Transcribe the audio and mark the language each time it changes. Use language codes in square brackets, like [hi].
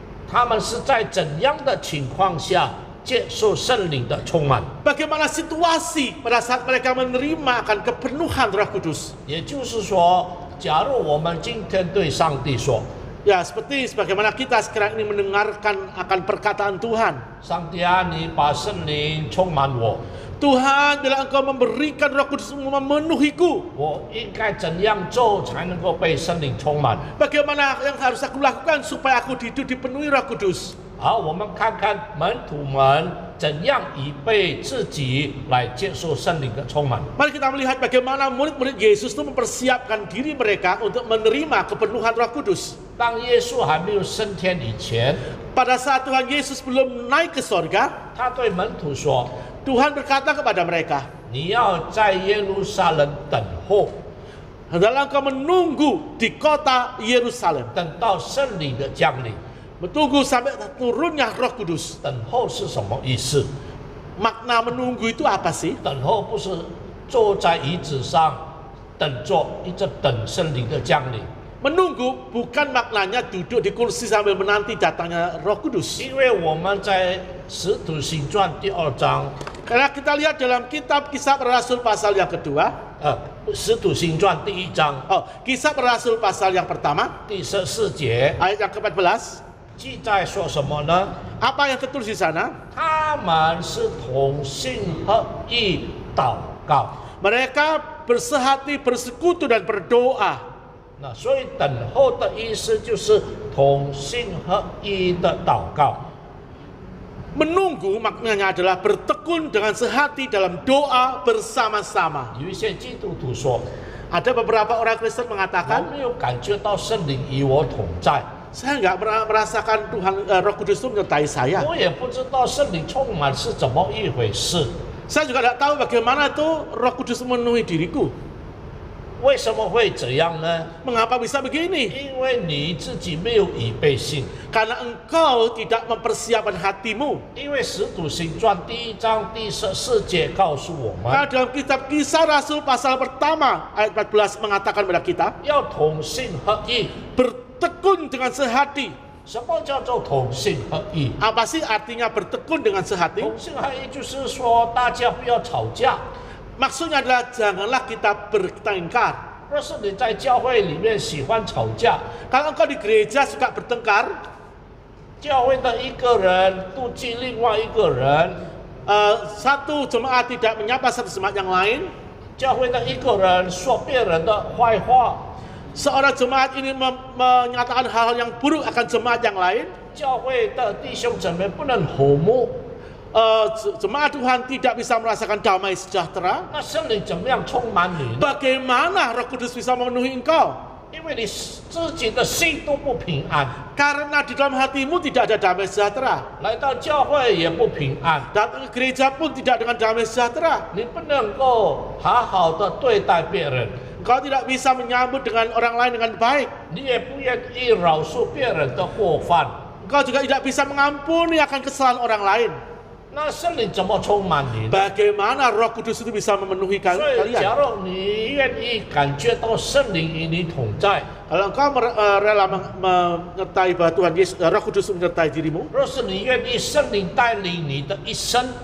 [zh] 他们是在怎样的情况下接受圣灵的充满？ [id] Bagaimana situasi pada saat mereka menerima akan kepenuhan Roh Kudus. [zh] 也就是说，假如我们今天对上帝说， [id] Ya, seperti sebagaimana kita sekarang ini mendengarkan akan perkataan Tuhan. [zh] 上帝啊，你把圣灵充满我， [id] Tuhan, bila engkau memberikan Roh Kudus memenuhiku, [zh] 我应该怎样做才能够被圣灵充满？ [id] bagaimana yang harus aku lakukan supaya aku hidup dipenuhi Roh Kudus? [zh] 好，我们看看门徒们怎样预备自己来接受圣灵的充满。 [id] Mari kita melihat bagaimana murid-murid Yesus itu mempersiapkan diri mereka untuk menerima kepenuhan Roh Kudus. [zh] 当耶稣还没有升天以前， [id] Pada saat Tuhan Yesus belum naik ke sorga, [zh] 他对门徒说 [id] Tuhan berkata kepada mereka, [zh] 你要在耶路撒冷等候， [id] hendaklah engkau menunggu di kota Yerusalem, [zh] 等到圣灵的降临。 [id] menunggu sampai turunnya Roh Kudus. [zh] 等候是什么意思？ [id] Makna menunggu itu apa sih? [zh] 等候不是坐在椅子上等着，一直等圣灵的降临。 [id] Menunggu bukan maknanya duduk di kursi sambil menanti datangnya Roh Kudus. [zh] 因为我们在使徒行传第2章， [id] Karena kita lihat dalam kitab Kisah Para Rasul pasal yang kedua, [zh] 使徒行传第1章 [id] Kisah Para Rasul pasal yang pertama, [zh] 第14节 [id] ayat yang ke-14, [zh] 记载说什么呢？ [id] apa yang tertulis di sana? [zh] 他们是同心合意祷告。 [id] Mereka bersehati, bersekutu dan berdoa. [zh] 那所以等候的意思就是同心合意的祷告。 [id] Menunggu maknanya adalah bertekun dengan sehati dalam doa bersama-sama. [zh] 有一些基督徒说， [id] Ada beberapa orang Kristen [zh] 我 [id] mengatakan, [zh] 没有感觉到圣灵与我同在， [id] saya nggak pernah merasakan Tuhan Roh Kudus itu menyertai saya. [zh] 我也不知道圣灵充满是怎么一回事。 [id] Saya juga tidak tahu bagaimana itu Roh Kudus memenuhi diriku. [zh] 为什么会这样呢？ [id] Mengapa bisa begini? [zh] 因为你自己没有预备性。 [id] Karena engkau tidak mempersiapkan hatimu. [zh] 因为使徒行传第1章第14节告诉我 [id] Karena dalam kitab Kisah Rasul pasal pertama ayat 14 mengatakan kepada kita, [zh] 要同心合意。 [id] bertekun dengan sehati. [zh] 什么叫做同心合一？ [id] Apa sih artinya bertekun dengan sehati? [zh] 同心合一就是说，大家不要吵架。 [id] Maksudnya adalah janganlah kita bertengkar. [zh] 若是你在教会里面喜欢吵架， [id] Kalau engkau di gereja suka bertengkar, [zh] 教会的一个人妒忌另外一个人， [id] satu jemaat tidak menyapa satu jemaat yang lain, [zh] 教会的一个人说别人的坏话， [id] seorang jemaat ini menyatakan hal-hal yang buruk akan jemaat yang lain, [zh] 教会的弟兄姊妹不能和睦， [id] jemaat Tuhan tidak bisa merasakan damai sejahtera. [zh] 那圣灵怎么样充满你呢？ [id] Bagaimana Roh Kudus bisa memenuhi engkau? [zh] 因为你自己的心都不平安， [id] Karena di dalam hatimu tidak ada damai sejahtera. [zh] 来到教会也不平安， [id] Datang ke gereja pun tidak dengan damai sejahtera. [zh] 你不能够好好的对待别人， [id] Engkau tidak bisa menyambut dengan orang lain dengan baik. [zh] 你也不愿意饶恕别人的过犯。 [id] Engkau juga tidak bisa mengampuni akan kesalahan orang lain. [zh] 那圣灵怎么充满你呢？ [id] Bagaimana Roh Kudus itu bisa memenuhi [zh] 所以，假如你愿意感觉到圣灵与你同在， [id] Kalau engkau rela menyertai bahwa Tuhan Yesus, Roh Kudus menyertai dirimu, [zh] 若是你愿意圣灵带领你的一生，